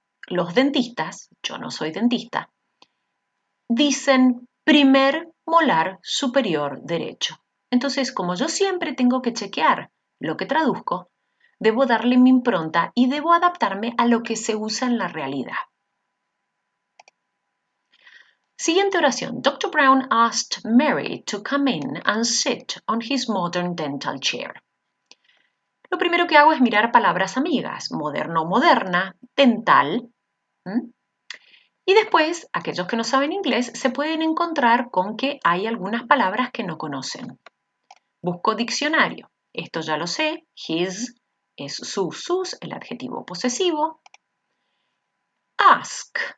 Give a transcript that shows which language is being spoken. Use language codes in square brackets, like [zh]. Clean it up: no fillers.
[es] Los dentistas, yo no soy dentista, dicen primer molar superior derecho. Entonces, como yo siempre tengo que chequear lo que traduzco, debo darle mi impronta y debo adaptarme a lo que se usa en la realidad. Siguiente oración. Dr. [en] Brown asked Mary to come in and sit on his modern dental chair. [es] Lo primero que hago es mirar palabras amigas. Moderno, moderna, dental. Y después, aquellos que no saben inglés se pueden encontrar con que hay algunas palabras que no conocen. Busco diccionario. Esto ya lo sé. His es sus, el adjetivo posesivo. Ask.